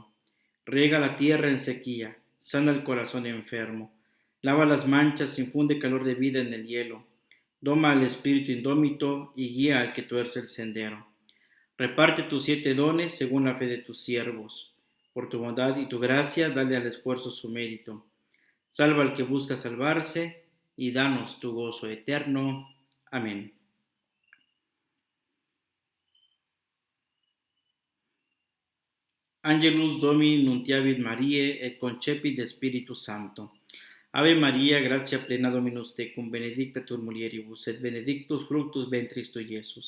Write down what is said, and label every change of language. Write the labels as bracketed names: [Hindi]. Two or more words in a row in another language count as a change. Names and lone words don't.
[Spanish] Riega la tierra en sequía, sana el corazón enfermo, lava las manchas, infunde calor de vida en el hielo, doma al espíritu indómito y guía al que tuerce el sendero. Reparte tus 7 dones según la fe de tus siervos. Por tu bondad y tu gracia, dale al esfuerzo su mérito. Salva al que busca salvarse y danos tu gozo eterno. Amén. [Latin] Angelus Domini nuntiavit Mariae et concepit Spiritus Sancto. Ave Maria, gratia plena Dominus tecum, benedicta tu in mulieribus, et benedictus fructus ventris tui, Iesus.